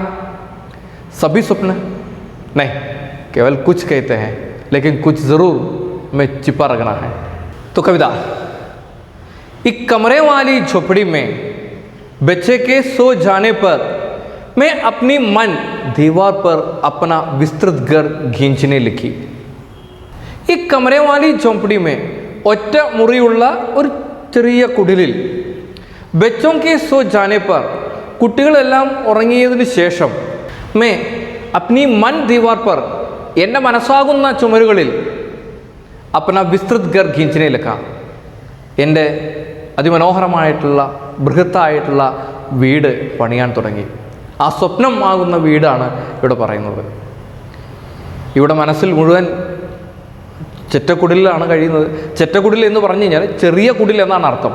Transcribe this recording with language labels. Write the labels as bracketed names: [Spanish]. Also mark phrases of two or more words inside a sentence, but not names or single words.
[Hindi] सभी स्वप्न नहीं, केवल कुछ कहते हैं, लेकिन कुछ ज़रूर में छिपा रखना है। तो कविता। एक कमरे वाली झोपड़ी में बच्चे के सो जाने पर मैं अपनी मन दीवार पर अपना विस्तृत घर खींचने लिखी. एक कमरे वाली झोंपड़ी में [Malayalam] ഒറ്റ മുറിയുള്ള ഒരു ചെറിയ കുടിലിൽ [Hindi] बच्चों के सो जाने पर [Malayalam] കുട്ടികളെല്ലാം ഉറങ്ങിയതിനു ശേഷം [Hindi] मैं अपनी मन दीवार पर [Malayalam] എൻ്റെ മനസ്സാകുന്ന ചുമരുകളിൽ [Hindi] अपना विस्तृत घर खींचने लिखा. [Malayalam] എൻ്റെ അതിമനോഹരമായിട്ടുള്ള ബൃഹത്തായിട്ടുള്ള വീട് പണിയാൻ തുടങ്ങി. ആ സ്വപ്നം ആകുന്ന വീടാണ് ഇവിടെ പറയുന്നത്. ഇവിടെ മനസ്സിൽ മുഴുവൻ ചെറ്റക്കുടിലാണ് കഴിയുന്നത്. ചെറ്റക്കുടിൽ എന്ന് പറഞ്ഞു കഴിഞ്ഞാൽ ചെറിയ കുടിൽ എന്നാണ് അർത്ഥം.